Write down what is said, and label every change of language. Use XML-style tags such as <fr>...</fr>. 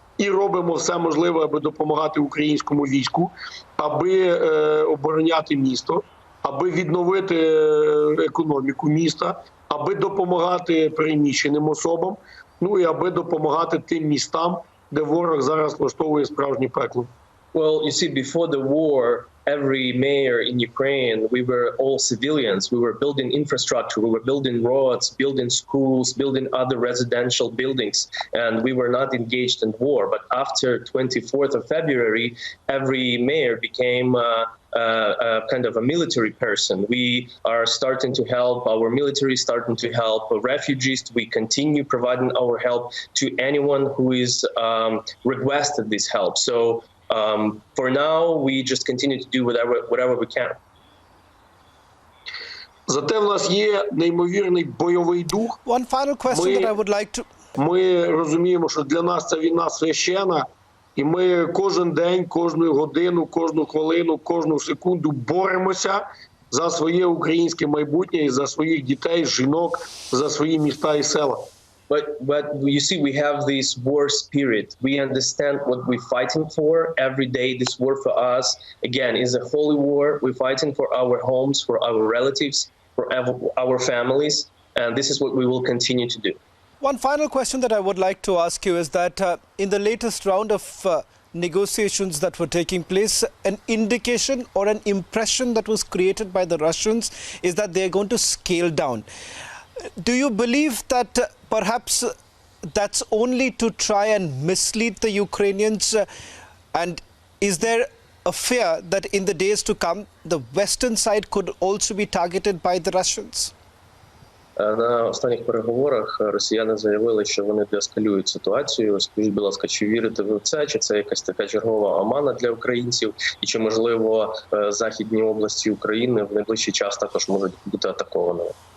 <uk>І робимо все можливе, аби допомагати українському війську, аби обороняти місто, аби відновити економіку міста, аби допомагати переміщеним особам, ну і аби допомагати тим містам, де ворог зараз влаштовує справжнє пекло.</uk> <en>Well, you see, before the war, every mayor in Ukraine, we were all civilians. We were building infrastructure, we were building roads, building schools, building other residential buildings, and we were not engaged in war. But after 24th of February, every mayor became kind of a military person. We are starting to help, our military starting to help refugees. We continue providing our help to anyone who is requested this help. So for now, we just continue to do whatever we can.</en> <uk>Зате в нас є неймовірний бойовий дух.</uk> <en>One final question that I would like to...</en> <uk>Ми розуміємо, що для нас ця війна священна, і ми кожен день, кожну годину, кожну хвилину, кожну секунду боремося за своє українське майбутнє і за своїх дітей, жінок, за свої міста і села.</uk> <en>But you see, we have this war spirit. We understand what we're fighting for every day. This war for us, again, is a holy war. We're fighting for our homes, for our relatives, for our families, and this is what we will continue to do. One final question that I would like to ask you is that in the latest round of negotiations that were taking place, an indication or an impression that was created by the Russians is that they're going to scale down. Do you believe that perhaps that's only to try and mislead the Ukrainians? And is there a fear that in the days to come, the western side could also be targeted by the Russians?</en> <uk>На останніх переговорах росіяни заявили, що вони деескалюють ситуацію. Скажіть, будь ласка, чи вірите ви в це? Чи це якась така чергова омана для українців? І чи, можливо, західні області України в найближчий час також можуть бути атакованими?</uk>